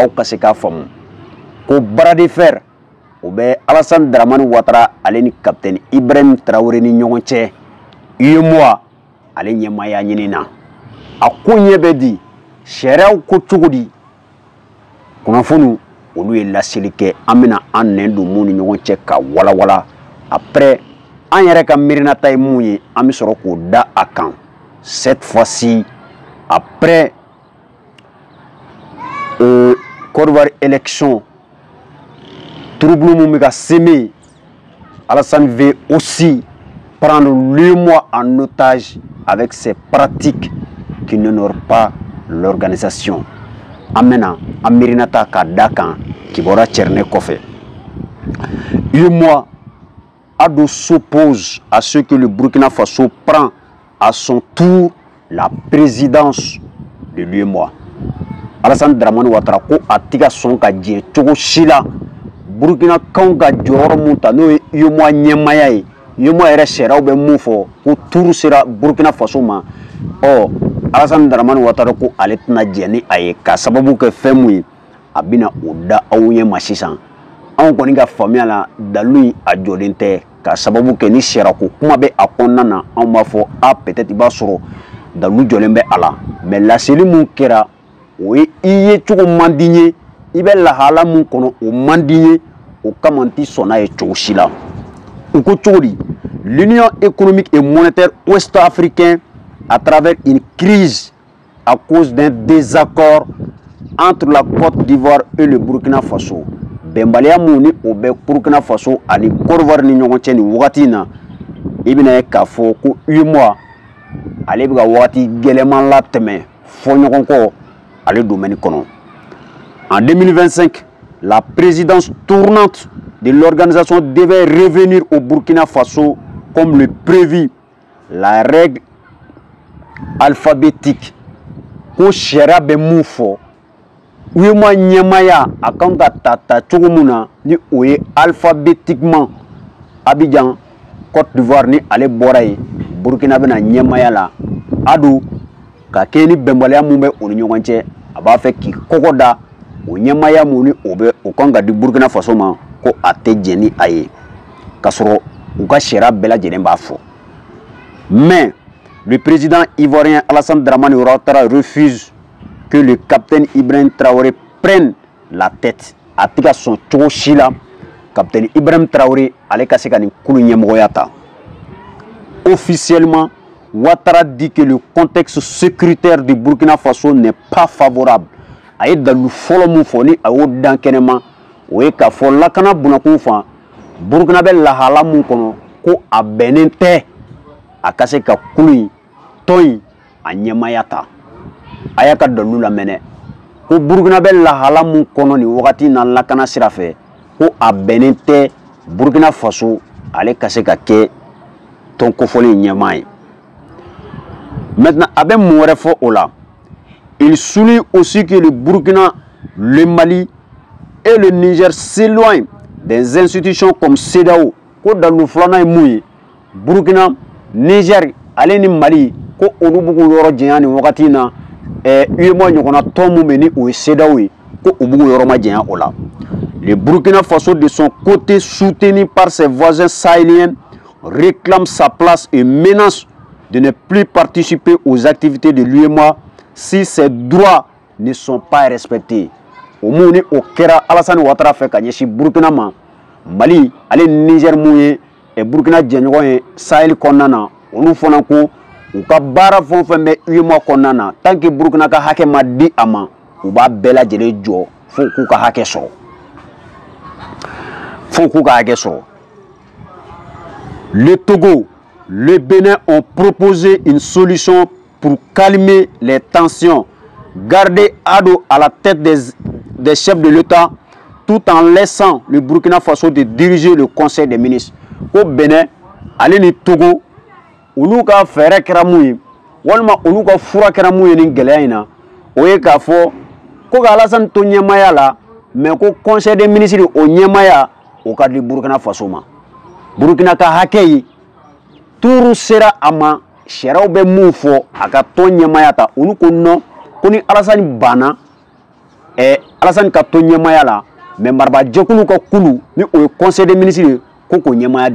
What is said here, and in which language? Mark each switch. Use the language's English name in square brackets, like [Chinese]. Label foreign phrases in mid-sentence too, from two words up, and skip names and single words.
[Bambara] kaseka fam ko barade fer o be Alassane Dramane Ouattara ale ni capitaine Ibrahim Traoré ni ñogonche yemwa ale nyema ya nyinina akunye be di shéraw ko tugudi kuna fonu olu ye lasilike amena an nendu muni ñogonche ka wala wala après an yɛrɛ ka mirina ta ye mun ye an bɛ sɔrɔ k'o da a kan [French] cette fois-ci après Côte d'Ivoire élection trouble [Bambara] mun bɛ ka [French] semer Alassane veut aussi prendre le mois en otage avec ses pratiques qui n'honorent pas l'organisation [Bambara] an bɛna an mirina ta ka da kan kibaruya cɛrɛnɛ kɔfɛ [French] UEMOA Ado s'oppose à ce que le Burkina Faso prend à son tour la présidence de l'UEMOA. [Bambara] Alassane Dramane Ouattara ko atiga son ka je cogo sila Burkina kan ka jɔyɔrɔ mun ta n'o ye UEMOA ɲɛmaya ye UEMOA yɛrɛ sariyaw bɛ mun fɔ ko tour sera Burkina Faso ma Alassane Dramane Ouattara ko ale tɛna jɛ ni a ye ka sababu kɛ fɛn mun ye a bɛna o da aw ɲɛma sisan anw kɔni ka faamuya la dalu a jɔlen tɛ ka sababu kɛ ni sera ko kuma bɛ a kɔnɔna na anw b'a fɔ peut-être i b'a sɔrɔ dalu jɔlen bɛ a la mais laseli mun kɛra o ye i ye cogo man di ye i bɛ lahala mun kɔnɔ o man di ye o kama n ti sɔn n'a ye cogo si la u ko cogo di [French] l'Union économique et monétaire ouest-africaine à travers une crise à cause d'un désaccord entre la Côte d'Ivoire et le Burkina Faso [Bambara] bɛnbaliya mun ni o bɛ Burkina Faso ani Côte d'Ivoire ni ɲɔgɔn cɛ nin wagati in na i bɛna ye k'a fɔ ko UEMOA ale bɛ ka wagati gɛlɛman latɛmɛ fɔ ɲɔgɔn kɔ ale domaine kɔnɔ. [French] En 2025, la présidence tournante de l'organisation devait revenir au Burkina Faso comme le prévu. La règle alphabétique [Bambara] ko sariya bɛ mun fɔ UEMOA ɲɛmaya a kan ka ta cogo mun na ni o ye alphabétiquement Abidjan Côte d'Ivoire ni ale bɔra ye Burkina bɛna ɲɛmaya la ado ka kɛ ni bɛnbaliya mun bɛ o ni ɲɔgɔn cɛ a b'a fɛ k'i kɔkɔ da o ɲɛmaya mun ni o bɛ o kan ka di Burkina Faso ma ko a tɛ jɛn ni a ye ka sɔrɔ u ka sariya bɛɛ lajɛlen b'a fɔ [French] mais le président ivoirien Alassane Dramane Ouattara refuse que le capitaine Ibrahim Traoré prenne la tête. [Bambara] A tika son cogo si la capitaine Ibrahim Traoré ale ka se ka nin kulu ɲɛmɔgɔya ta. [French] Officiellement, Ouattara dit que le contexte sécuritaire du Burkina Faso n'est pas favorable. [Bambara] A ye dalu fɔlɔ mun fɔ ni a y'o dan kɛnɛma o ye k'a fɔ lakana bunakun fan Burkina bɛ lahala mun kɔnɔ ko a bɛnnen tɛ a ka se ka kulu in tɔn in a ɲɛmaya ta. A y'a ka dalu lamɛnɛ ko Burkina bɛ lahala mun kɔnɔ nin wagati na lakana sira fɛ ko a bɛnnen tɛ Burkina Faso ale ka se ka kɛ tɔn kofɔli ɲɛmaa ye. Maintenant a bɛ mun wɛrɛ fɔ o la [French] il souligne aussi que le Burkina, le Mali et le Niger s'éloignent des institutions comme CEDEAO [Bambara] ko dalu filanan ye mun ye Burkina Niger ale ni Mali ko olu b'u yɔrɔ janya nin wagati na UEMOA ɲɔgɔnna tɔn mun bɛ ni o ye CEDEAO ye ko u b'u yɔrɔ ma janya o la. [French] Le Burkina Faso de son côté soutenu par ses voisins sahéliens réclame sa place et menace de ne plus participer aux activités de l'UEMOA si ses droits ne sont pas respectés. [Bambara] O mun ni o kɛra Alassane Ouattara fɛ ka ɲɛsin Burkina ma Mali ale Niger mun ye Burkina jɛɲɔgɔn ye Sahel kɔnɔna na olu fana ko u ka baara fɛn o fɛn bɛ UEMOA kɔnɔna na [French] tant que [Bambara] Burkina ka hakɛ ma di a ma u b'a bɛɛ lajɛlen jɔ fo k'u ka hakɛ sɔrɔ Le Togo [French] le Bénin ont proposé une solution pour calmer les tensions, garder Ado à la tête des chefs de l'État, tout en laissant le Burkina Faso de diriger le Conseil des ministres. [Bambara] Au Bénin, allez ni Togo, olu ka fɛrɛ kɛra mun ye walima olu ka fura kɛra mun ye ni gɛlɛya in na o ye k'a fɔ ko ka Alassane to ɲɛmaya la mais ko Conseil des ministres o ɲɛmaya o ka di Burkina Faso ma. Burkina ka hakɛ ye tuuru sera a ma sariyaw bɛ mun fɔ a ka tɔn ɲɛmaya ta olu ko non ko ni Alassane banna Alassane ka to ɲɛmaya la mais marabajɛkulu ka kulu ni o ye Conseil des ministres ko ko ɲɛmaya